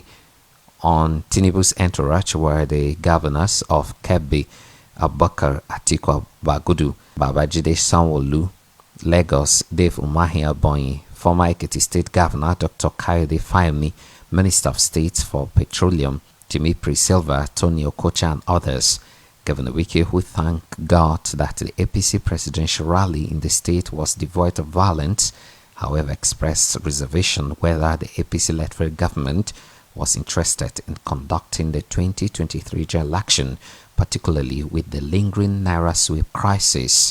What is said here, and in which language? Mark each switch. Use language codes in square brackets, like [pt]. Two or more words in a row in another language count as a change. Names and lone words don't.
[en] On Tinubu's entourage were the governors of Kebbi, Abubakar Atiku Bagudu, Babajide Sanwo-Olu, Lagos, Dave Umahi Aboyi, former Ekiti State Governor Dr. Kayode Fayemi, Minister of State for Petroleum Jimmy Silva, Tony Okocha, and others. Governor Wike, who thanked God that the APC presidential rally in the state was devoid of violence, however, expressed reservation whether the APC-led federal government was interested in conducting the 2023 general election, particularly with the lingering Naira sweep crisis.